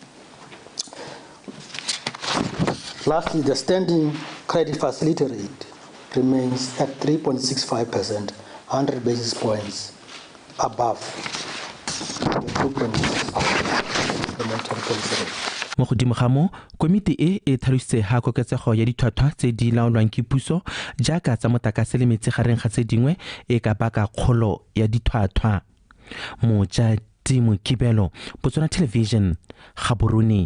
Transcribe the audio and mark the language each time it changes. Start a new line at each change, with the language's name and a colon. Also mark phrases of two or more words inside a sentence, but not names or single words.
English: Lastly, the standing credit facility rate remains at 3.65%, 100 basis points above the 2.65% the monetary policy rate.
Tswana: Mo godimo ga mo, komiti e tlhalositse ga koketsego ya ditlhwatlhwa tse di laolwang ke puso jaaka tsa motlakase le metsi gareng ga tse dingwe e ka baka kgolo ya ditlhwatlhwa. Mojadi Mokibelo, Botswana Television, Gaborone.